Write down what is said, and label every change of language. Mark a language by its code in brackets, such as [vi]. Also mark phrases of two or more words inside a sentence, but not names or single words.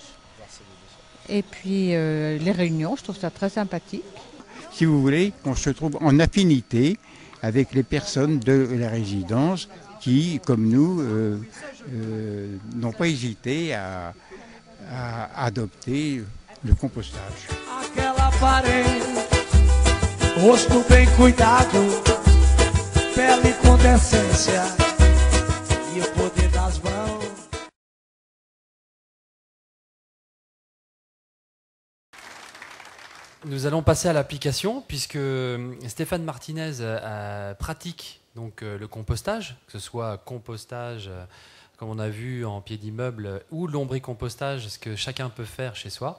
[fr] Et puis les réunions, je trouve ça très sympathique. Si vous voulez, on se trouve en affinité avec les personnes de la résidence qui, comme nous, n'ont pas hésité à adopter le compostage. [pt] Aquela parede, rosto bem cuidado, pele com decência e o poder das mãos. [fr] Nous allons passer à l'application puisque Stéphane Martinez pratique donc le compostage, que ce soit compostage comme on a vu en pied d'immeuble ou lombricompostage, ce que chacun peut faire chez soi.